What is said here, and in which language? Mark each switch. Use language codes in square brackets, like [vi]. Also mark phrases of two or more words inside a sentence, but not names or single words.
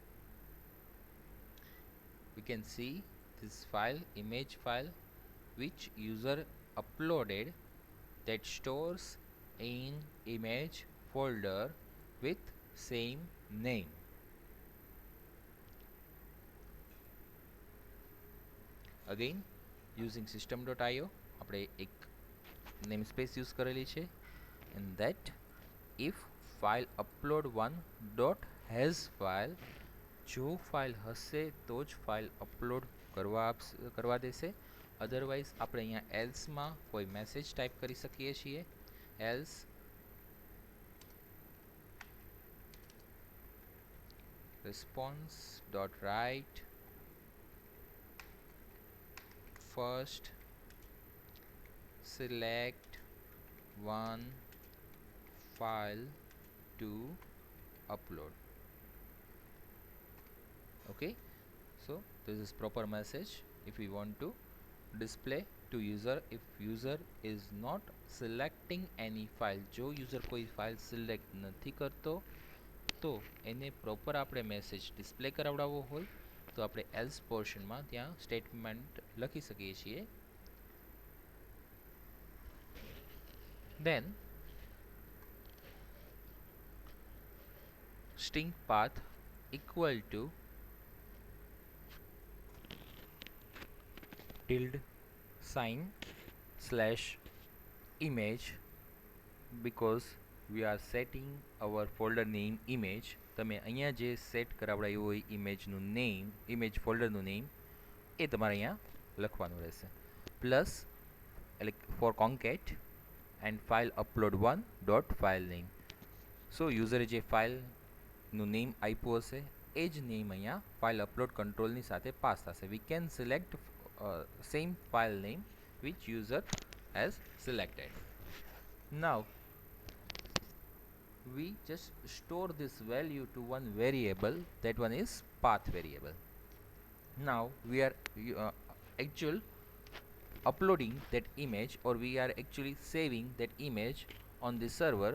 [en] We can see this file, image file, which user uploaded, that stores in image folder with same name. Again, using system.io [gu] આપણે એક namespace use કરેલી છે, [en] and that if file upload one dot has file, [gu] જો ફાઇલ હશે તો જ ફાઇલ અપલોડ કરવા દેશે. અધરવાઇઝ આપણે અહીંયા એલ્સમાં કોઈ મેસેજ ટાઈપ કરી શકીએ છીએ. [en] એલ્સ response dot write first select one file to upload. Okay, so this is proper message if we want to display to user. If user is not selecting any file, [gu] જો user કોઈ [en] file select [gu] નથી કરતો તો એને પ્રોપર આપણે મેસેજ ડિસ્પ્લે કરાવડાવવો હોય તો આપણે એલ્સ પોર્શનમાં ત્યાં સ્ટેટમેન્ટ લખી શકીએ છીએ. [en] Then string path equal to tilde sign slash image, because we are setting our folder name image. [gu] તમે અહીંયા જે સેટ કરાવડાયું હોય ઇમેજનું નેમ, ઇમેજ ફોલ્ડરનું નેમ એ તમારે અહીંયા લખવાનું રહેશે. [en] પ્લસ એટલે for concat and file upload 1 dot file name. [gu] સો યુઝરે જે ફાઇલનું નેમ આપ્યું હશે એ જ નેમ અહીંયા [en] file upload [gu] કંટ્રોલની સાથે પાસ થશે. [en] We can select same file name which user has selected. Now we just store this value to one variable, that one is path variable. Now we are actual uploading that image, or we are actually saving that image on the server.